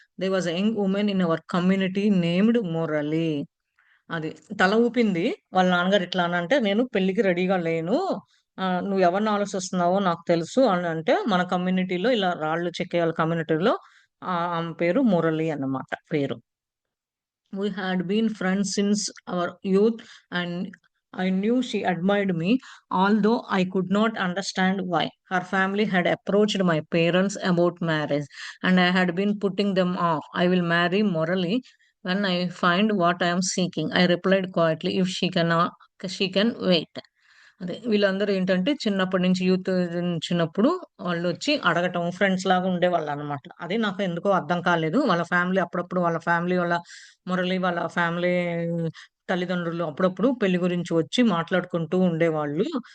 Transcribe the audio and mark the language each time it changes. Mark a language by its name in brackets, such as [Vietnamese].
[English] There was a young women in our community named Murali. [Telugu] అది తల ఊపింది. వాళ్ళ నాన్నగారు ఇట్లా అనంటే, "నేను పెళ్ళికి రెడీగా లేను. నువ్వు ఎవరిని ఆలోచిస్తున్నావో నాకు తెలుసు" అని అంటే, మన కమ్యూనిటీలో ఇలా రాళ్ళు చెక్కేయాల కమ్యూనిటీలో ఆమె పేరు మురళి అన్నమాట పేరు. [English] We had been friends since our youth, and I knew she admired me, although I could not understand why. Her family had approached my parents about marriage, and I had been putting them off. I will marry Morally when I find what I am seeking. I replied quietly, if she can wait. [Telugu] అదే వీళ్ళందరూ ఏంటంటే చిన్నప్పటి నుంచి youth చిన్నప్పుడు వాళ్ళొచ్చి అడగటం friends లాగా ఉండేవాళ్ళనమాట. అది నాకు ఎందుకో అర్థం కాలేదు. వాళ్ళ ఫ్యామిలీ అప్పుడప్పుడు వాళ్ళ ఫ్యామిలీ వాళ్ళ మురళి వాళ్ళ ఫ్యామిలీ తల్లిదండ్రులు అప్పుడప్పుడు పెళ్లి గురించి వచ్చి మాట్లాడుకుంటూ ఉండేవాళ్ళు.